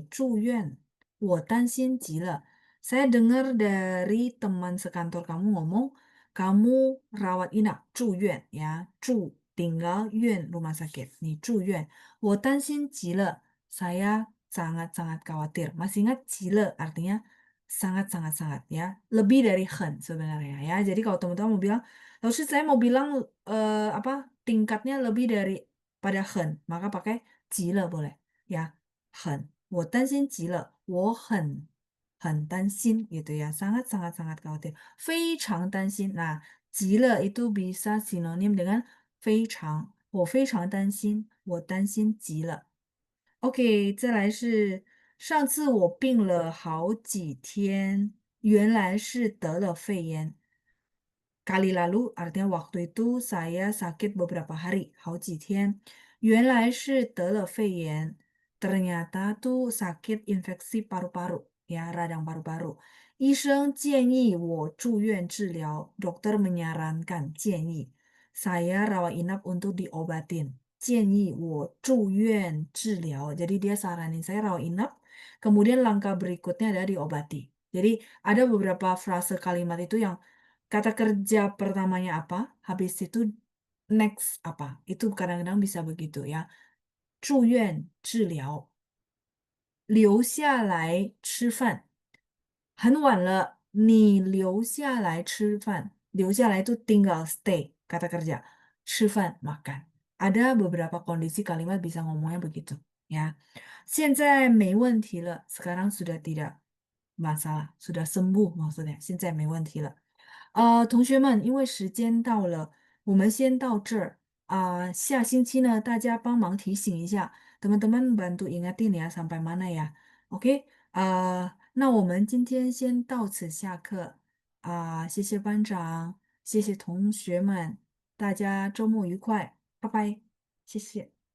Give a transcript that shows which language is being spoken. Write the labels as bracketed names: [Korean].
[Chinese] 我听你同事说你住院，我担心极了. [Indonesian] Saya dengar dari teman sekantor kamu ngomong, kamu rawat inap, 住院 ya. 住 tinggal 院 rumah sakit. [Chinese] 你住院，我担心极了. [Indonesian] Saya sangat-sangat khawatir. Masih ingat 极了 artinya sangat-sangat-sangat ya. Lebih dari 很 sebenarnya ya. Jadi kalau teman-teman mau bilang, lalu saya mau bilang apa tingkatnya lebih dari pada 很, maka pakai 急了 boleh ya. [Chinese] 很，我担心极了，我很担心 [Indonesian] gitu ya. Sangat-sangat-sangat khawatir. [Chinese] 非常担心. [Indonesian] Nah, 急了 itu bisa sinonim dengan 非常. [Chinese] 我非常担心，我担心极了。OK，再来是上次我病了好几天，原来是得了肺炎。 [Indonesian] Kali lalu artinya waktu itu saya sakit beberapa hari, 好几天. [Chinese] 原来是得了肺炎. [Indonesian] Ternyata tuh sakit infeksi paru-paru, ya, radang paru-paru. [Chinese] 医生建议我住院治疗, [Indonesian] dokter menyarankan, 建议 saya rawat inap untuk diobatin. [Chinese] 建议我住院治疗. [Indonesian] Jadi dia saranin saya rawat inap, kemudian langkah berikutnya adalah diobati. Jadi ada beberapa frase kalimat itu yang kata kerja pertamanya apa, habis itu next apa. Itu kadang-kadang bisa begitu ya. [Chinese] 住院治疗，留下来吃饭。很晚了，你留下来吃饭。 [Indonesian] 留下来itu tinggal stay, kata kerja. 吃饭 makan. Ada beberapa kondisi kalimat bisa ngomongnya begitu, ya. [Chinese] 现在没问题了, [Indonesian] sekarang sudah tidak masalah, sudah sembuh maksudnya. [Chinese] 现在没问题了。同学们，因为时间到了，我们先到这儿下星期呢，大家帮忙提醒一下， [Indonesian] teman-teman bantu ingatin ya sampai mana ya. [Chinese] Oke，那我们今天先到此下课谢谢班长，谢谢同学们，大家周末愉快，拜拜，谢谢。